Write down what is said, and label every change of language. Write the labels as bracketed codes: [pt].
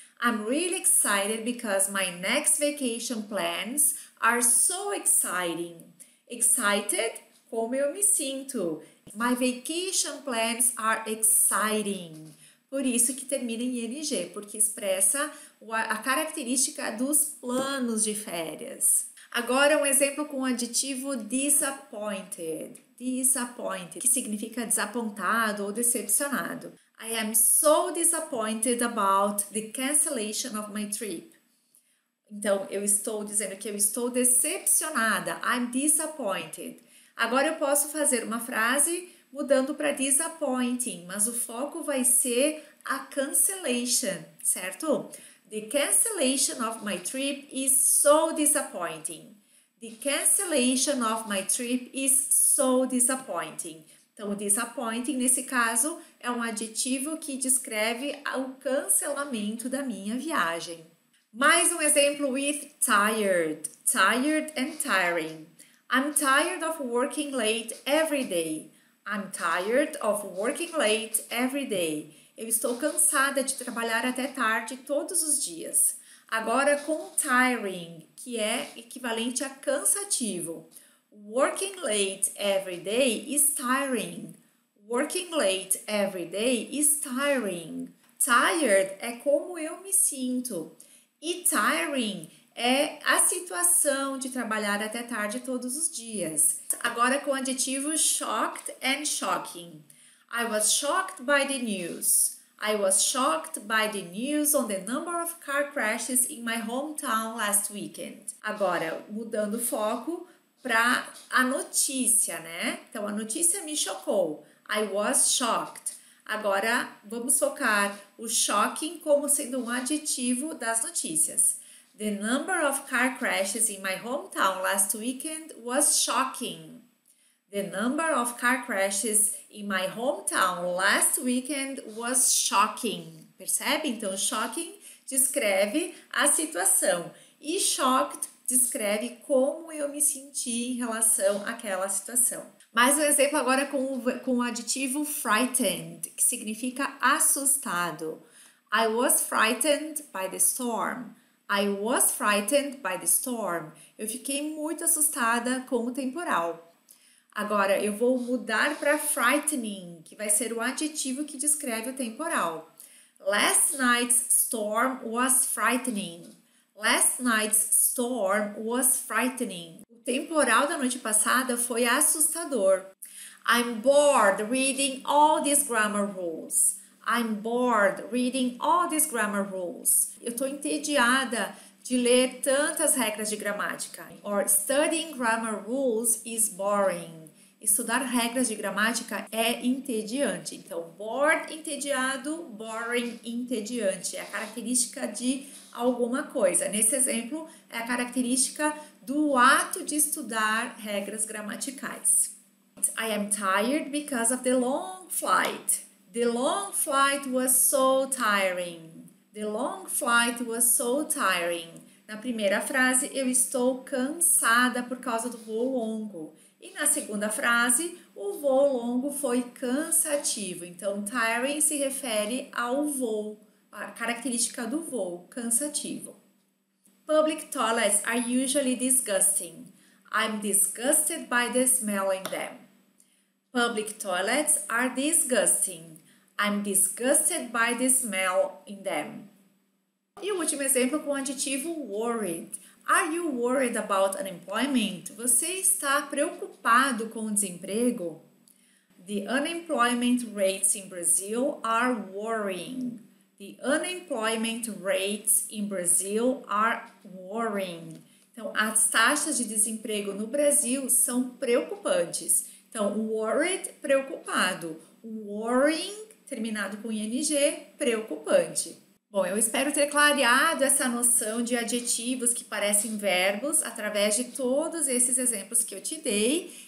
[en] I'm really excited because my next vacation plans are so exciting. Excited, [pt] como eu me sinto. [en] My vacation plans are exciting. [pt] Por isso que termina em ing, porque expressa a característica dos planos de férias. Agora um exemplo com o adjetivo disappointed. Disappointed, que significa desapontado ou decepcionado. [en] I am so disappointed about the cancellation of my trip. [pt] Então, eu estou dizendo que eu estou decepcionada. [en] I'm disappointed. [pt] Agora eu posso fazer uma frase mudando para disappointing, mas o foco vai ser a cancellation, certo? [en] The cancellation of my trip is so disappointing. The cancellation of my trip is so disappointing. [pt] Então, o disappointing, nesse caso, é um adjetivo que descreve o cancelamento da minha viagem. Mais um exemplo with tired. [en] Tired and tiring. I'm tired of working late every day. I'm tired of working late every day. [pt] Eu estou cansada de trabalhar até tarde todos os dias. Agora com tiring, que é equivalente a cansativo. [en] Working late every day is tiring. Working late every day is tiring. [pt] Tired é como eu me sinto. E tiring é a situação de trabalhar até tarde todos os dias. Agora com o adjetivo shocked and shocking. [en] I was shocked by the news. I was shocked by the news on the number of car crashes in my hometown last weekend. [pt] Agora, mudando o foco para a notícia, né? Então, a notícia me chocou. [en] I was shocked. [pt] Agora, vamos focar o shocking como sendo um adjetivo das notícias. [en] The number of car crashes in my hometown last weekend was shocking. The number of car crashes in my hometown last weekend was shocking. [pt] Percebe? Então, shocking descreve a situação e shocked descreve como eu me senti em relação àquela situação. Mais um exemplo agora com o adjetivo frightened, que significa assustado. [en] I was frightened by the storm. I was frightened by the storm. [pt] Eu fiquei muito assustada com o temporal. Agora, eu vou mudar para frightening, que vai ser o adjetivo que descreve o temporal. [en] Last night's storm was frightening. Last night's storm was frightening. [pt] O temporal da noite passada foi assustador. [en] I'm bored reading all these grammar rules. I'm bored reading all these grammar rules. [pt] Eu estou entediada de ler tantas regras de gramática. [en] Or studying grammar rules is boring. [pt] Estudar regras de gramática é entediante. Então, bored, entediado, boring, entediante. É a característica de alguma coisa. Nesse exemplo, é a característica do ato de estudar regras gramaticais. [en] I am tired because of the long flight. The long flight was so tiring. The long flight was so tiring. [pt] Na primeira frase, eu estou cansada por causa do voo longo. E na segunda frase, o voo longo foi cansativo. Então, tiring se refere ao voo, a característica do voo, cansativo. [en] Public toilets are usually disgusting. I'm disgusted by the smell in them. Public toilets are disgusting. I'm disgusted by the smell in them. [pt] E o último exemplo com o adjetivo worried. [en] Are you worried about unemployment? [pt] Você está preocupado com o desemprego? [en] The unemployment rates in Brazil are worrying. The unemployment rates in Brazil are worrying. [pt] Então, as taxas de desemprego no Brasil são preocupantes. Então, worried, preocupado. Worrying, terminado com ing, preocupante. Bom, eu espero ter clareado essa noção de adjetivos que parecem verbos através de todos esses exemplos que eu te dei.